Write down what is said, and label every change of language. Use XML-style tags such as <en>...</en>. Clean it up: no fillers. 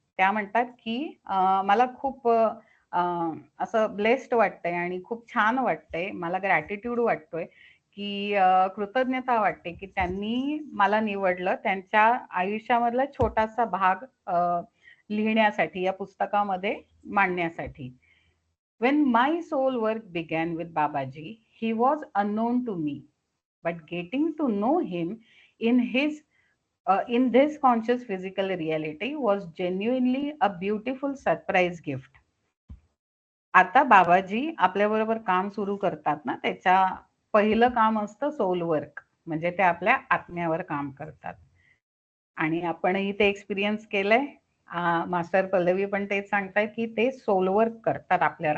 <mr>त्या म्हणतात की मला खूप असं ब्लेस्ड वाटतंय आणि खूप छान वाटतंय, मला ग्रॅटिट्यूड वाटतोय, की कृतज्ञता वाटते, की त्यांनी मला निवडलं त्यांच्या आयुष्यामधला छोटासा भाग लिहिण्यासाठी, या पुस्तकामध्ये मांडण्यासाठी.</mr> <en>When my soul work began with Babaji, he was unknown to me, but getting to know him in this conscious physical reality was genuinely a beautiful surprise gift.</en> <mr>आता बाबाजी आपल्याबरोबर काम सुरू करतात ना, त्याच्या पहिलं काम असतं सोल वर्क. म्हणजे ते आपल्या आत्म्यावर काम करतात. आणि आपणही ते एक्सपिरियन्स केलंय. मास्टर पल्लवी पण तेच सांगतायत, की ते सोल वर्क करतात आपल्यावर.</mr>